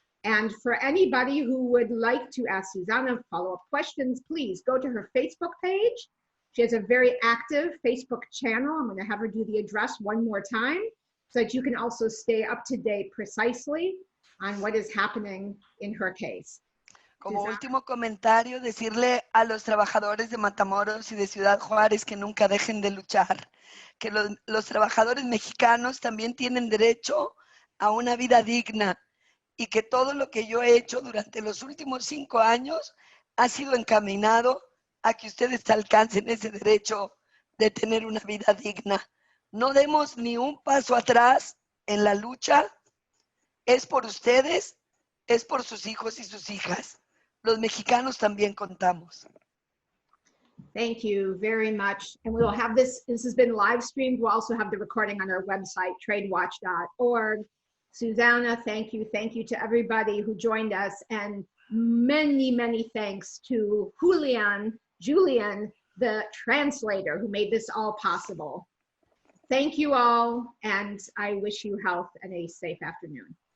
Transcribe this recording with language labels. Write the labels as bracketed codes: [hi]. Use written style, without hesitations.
[en] And for anybody who would like to ask Susanna follow-up questions, please go to her Facebook page. She has a very active Facebook channel. I'm going to have her do the address one more time so that you can also stay up to date precisely on what is happening in her case. [es] Como último comentario, decirle a los trabajadores de Matamoros y de Ciudad Juárez que nunca dejen de luchar, que los trabajadores mexicanos también tienen derecho a una vida digna, y que todo lo que yo he hecho durante los últimos 5 años ha sido encaminado a que ustedes alcancen ese derecho de tener una vida digna. No demos ni un paso atrás en la lucha. Es por ustedes, es por sus hijos y sus hijas. Los mexicanos también contamos. [en] Thank you very much. And we will have this has been live streamed. We'll also have the recording on our website, tradewatch.org. Susanna, thank you. Thank you to everybody who joined us. And many, many thanks to Julian, the translator, who made this all possible. Thank you all, and I wish you health and a safe afternoon.